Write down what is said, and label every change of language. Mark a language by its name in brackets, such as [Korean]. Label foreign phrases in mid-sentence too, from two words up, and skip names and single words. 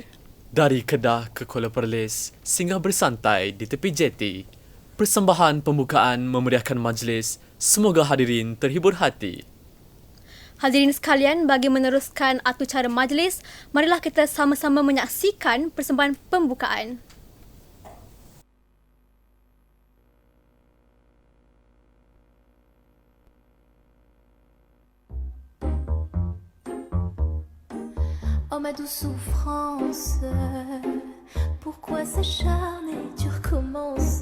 [Malay] Dari Kedah ke Kuala Perlis, singgah bersantai di tepi jeti. Persembahan pembukaan memeriahkan majlis. Semoga hadirin terhibur hati. Hadirin sekalian, bagi meneruskan atur cara majlis, marilah kita sama-sama menyaksikan persembahan pembukaan. [French] Oh ma douce souffrance, pourquoi s'acharner, tu recommences?